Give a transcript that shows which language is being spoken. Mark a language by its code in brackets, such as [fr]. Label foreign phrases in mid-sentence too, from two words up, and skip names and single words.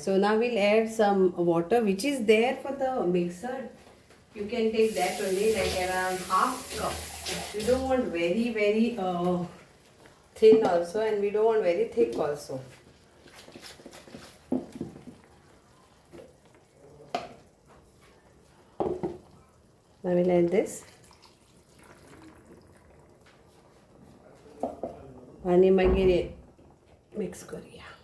[en] so now we'll add some water which is there for the mixer. you can take that only like around half cup. we don't want very very thin also and we don't want very thick also. Now we'll add this. [kok] आणि मागीर मिक्स करूया.